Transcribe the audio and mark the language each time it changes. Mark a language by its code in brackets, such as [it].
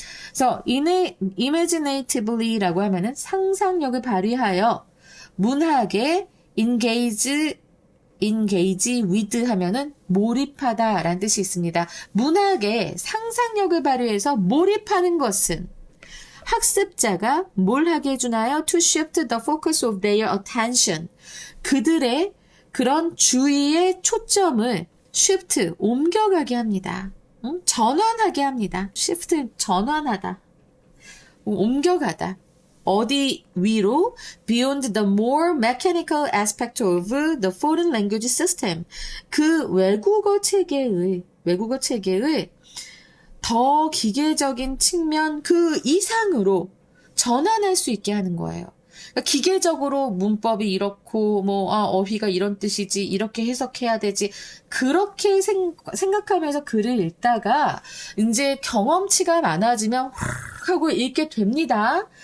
[ko] 그래서 imaginatively라고 하면은 상상력을 발휘하여 문학에 [en] engage with [ko] 하면은 몰입하다 라는 뜻이 있습니다. 문학에 상상력을 발휘해서 몰입하는 것은 학습자가 뭘 하게 해주나요? [en] To shift the focus of their attention. [ko] 그들의 그런 주의의 초점을 shift, 옮겨가게 합니다. 전환하게 합니다. shift, 전환하다. 옮겨가다. 어디 위로? [en] Beyond the more mechanical aspect of the foreign language system. [ko] 그 외국어 체계의 더 기계적인 측면 그 이상으로 전환할 수 있게 하는 거예요. 그러니까 기계적으로 문법이 이렇고 어휘가 이런 뜻이지 이렇게 해석해야 되지 그렇게 생각하면서 글을 읽다가 이제 경험치가 많아지면 확 하고 읽게 됩니다.